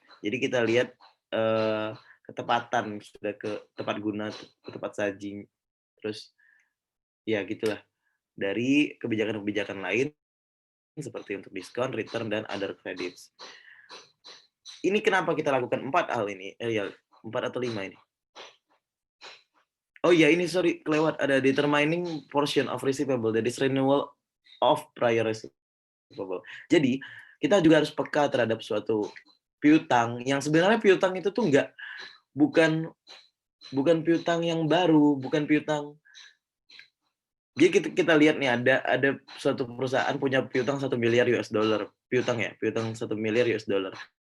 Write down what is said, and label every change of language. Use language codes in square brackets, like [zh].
[id] Jadi kita lihat ketepatan, sudah ke tepat guna, ke tepat saji, terus ya gitulah, dari kebijakan-kebijakan lain seperti untuk diskon, return, dan other credits. Ini kenapa kita lakukan 4 hal ini? 4 atau 5 ini. Oh iya, ini sorry, kelewat. Ada [en] determining portion of receivable, that is renewal of prior receivable. [id] Jadi, kita juga harus peka terhadap suatu piutang, yang sebenarnya piutang itu tuh bukan piutang yang baru, bukan piutang. Jadi kita lihat nih, ada suatu perusahaan punya piutang $1 miliar, piutang 1 miliar US dollar.